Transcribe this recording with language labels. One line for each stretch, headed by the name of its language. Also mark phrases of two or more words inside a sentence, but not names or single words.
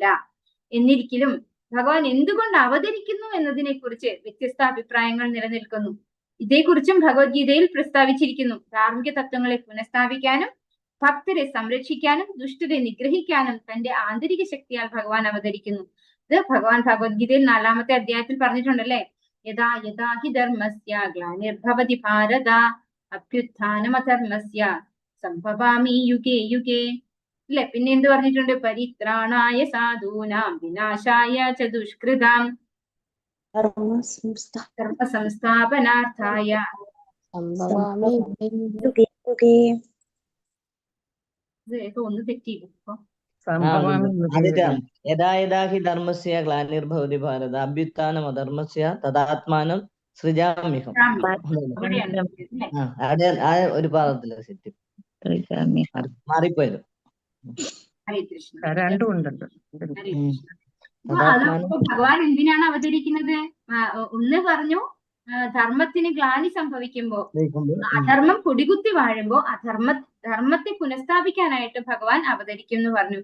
Malayalam: എന്നിരിക്കലും ഭഗവാൻ എന്തുകൊണ്ട് അവതരിക്കുന്നു എന്നതിനെ കുറിച്ച് വ്യത്യസ്ത അഭിപ്രായങ്ങൾ നിലനിൽക്കുന്നു. ഇതേക്കുറിച്ചും ഭഗവത്ഗീതയിൽ പ്രസ്താവിച്ചിരിക്കുന്നു. ധാർമ്മിക തത്വങ്ങളെ പുനഃസ്ഥാപിക്കാനും ഭക്തരെ സംരക്ഷിക്കാനും ദുഷ്ടരെ നിഗ്രഹിക്കാനും തന്റെ ആന്തരിക ശക്തിയാൽ ഭഗവാൻ അവതരിക്കുന്നു. ഇത് ഭഗവാൻ ഭഗവത്ഗീതയിൽ 4-ാമത്തെ അധ്യായത്തിൽ പറഞ്ഞിട്ടുണ്ടല്ലേ.
Sanskrit: യഥാ യഥാ ഹി ധർമ്മസ്യ ഗ്ലാനിർഭവതി ഭാരത അഭ്യുത്ഥാനമധർമ്മസ്യ സംഭവാമി യുഗേ യുഗേ അല്ലെ.
Malayalam: പിന്നെ എന്ത് പറഞ്ഞിട്ടുണ്ട്?
Sanskrit: പരിത്രാണായ സാധൂനാം വിനാശായ ച ദുഷ്കൃതാം ധർമ്മ സംസ്ഥാപനാർത്ഥായ
Malayalam: ഒന്ന് തെറ്റിയില്ല.
Sanskrit: യഥാ യഥാ ഹി ധർമ്മസ്യ ഗ്ലാനിർഭവതി ഭാരത അഭ്യുത്ഥാനം അധർമ്മസ്യ തദാത്മാനം സൃജാമ്യഹം.
Malayalam: ആ ഒരു പാദത്തില് സെറ്റ് മാറിപ്പോയത്. രണ്ടും ഉണ്ടല്ലോ. ഭഗവാൻ എന്തിനാണ് അവതരിക്കുന്നത്? ഒന്ന് പറഞ്ഞു ധർമ്മത്തിന് ഗ്ലാനി സംഭവിക്കുമ്പോ, അധർമ്മം കൊടികുത്തി വാഴുമ്പോ ധർമ്മത്തെ പുനഃസ്ഥാപിക്കാനായിട്ട് ഭഗവാൻ അവതരിക്കും എന്ന് പറഞ്ഞു.